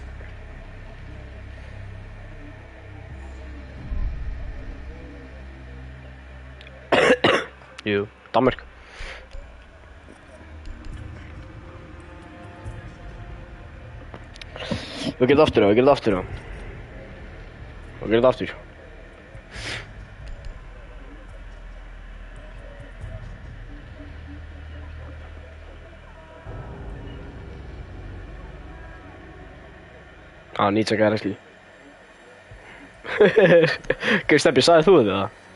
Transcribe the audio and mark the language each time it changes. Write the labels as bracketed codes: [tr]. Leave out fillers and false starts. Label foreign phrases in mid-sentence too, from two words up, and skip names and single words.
[is] Jú, Danmörk. Við gerum þetta aftur. [en] Needs a guy actually. [is] Okay, Steppi, sagði þú þetta?